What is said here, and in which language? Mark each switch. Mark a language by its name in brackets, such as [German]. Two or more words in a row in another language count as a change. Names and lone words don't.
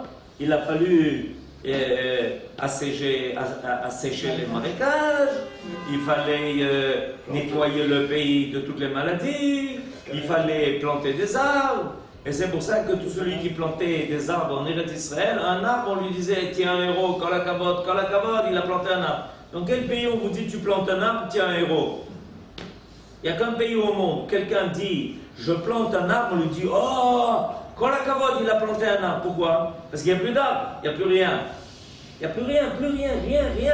[French] Il a fallu assécher les marécages, il fallait nettoyer le pays de toutes les maladies, il fallait planter des arbres. Et c'est pour ça que tout celui qui plantait des arbres en Eretz Israël, un arbre, on lui disait, tiens un héros, [Hebrew] כל הכבוד, [French] il a planté un arbre. Dans quel pays on vous dit tu plantes un arbre, tu es un héros? Il n'y a qu'un pays au monde, quelqu'un dit je plante un arbre, on lui dit oh, [Hebrew] כל הכבוד, [French] il a planté un arbre. Pourquoi? Parce qu'il n'y a plus d'arbre, il n'y a plus rien. Il n'y a plus rien.